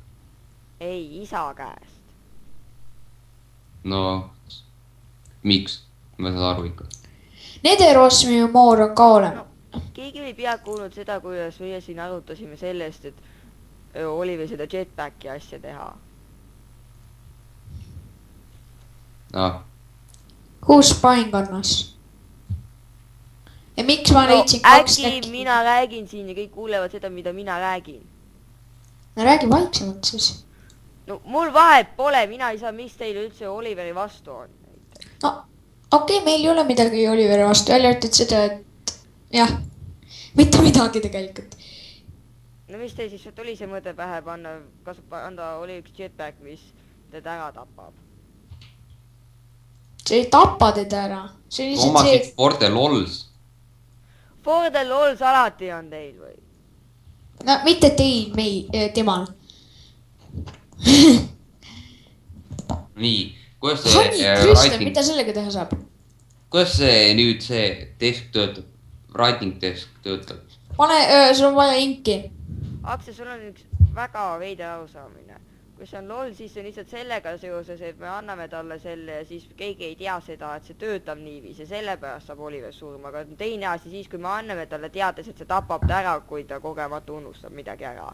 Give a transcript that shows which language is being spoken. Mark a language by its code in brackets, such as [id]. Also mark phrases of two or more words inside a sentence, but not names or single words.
[et] ei, isa käest. No, miks? Ma saan aru ikka. Nederosmi moor on ka olemas. keegi ei pea kuulnud seda, kuidas meie siin arutasime sellest, et Oliver seda jetpacki asja teha. Ah. [en] Who's spying on us? [et] ja miks ma leidsin kaks äkki mina räägin siin ja kõik kuulevad seda, mida mina räägin. no räägi vaiksemalt siis. no mul vahet pole, mina ei saa, mis teil üldse Oliveri vastu on. no okei, meil ei ole midagi Oliveri vastu, välja arvatud seda, et jah, mitte midagi tegelikult. no mis teil siis tuli see mõte pähe panna, anda Oli üks jetpack, mis teda ära tapab? see ei tapa teda ära. see on lihtsalt omasid see , [en] for the lols . For the lols [et] alati on teil või ? no mitte teil , temal . nii , kuidas Honey, see Kristjan , writing , mida sellega teha saab ? kuidas see nüüd see desk töötab , [en] writing desk [et] töötab ? pane , sul on vaja inki . Aksel , sul on üks väga veider arusaamine . kui see on lol , siis see on lihtsalt sellega seoses , et me anname talle selle ja siis keegi ei tea seda , et see töötab niiviisi ja sellepärast saab Oliver surma , aga teine asi siis , kui me anname talle teades , et see tapab ta ära , kui ta kogemata unustab midagi ära .